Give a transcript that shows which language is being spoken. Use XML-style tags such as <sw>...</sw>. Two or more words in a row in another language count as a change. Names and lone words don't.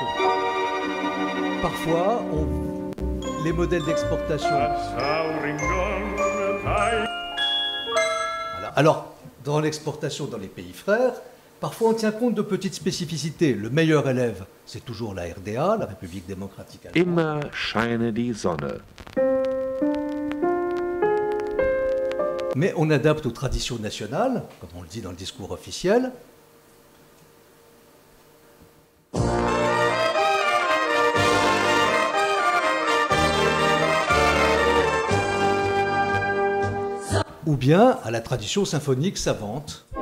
<fr>Parfois, les modèles d'exportation... Voilà. Alors, dans l'exportation dans les pays frères, parfois on tient compte de petites spécificités. Le meilleur élève, c'est toujours la RDA, la République démocratique allemande.</fr> <de>Immer scheine die Sonne.</de> <fr>Mais on adapte aux traditions nationales, comme on le dit dans le discours officiel. Ou bien à la tradition symphonique savante.</fr>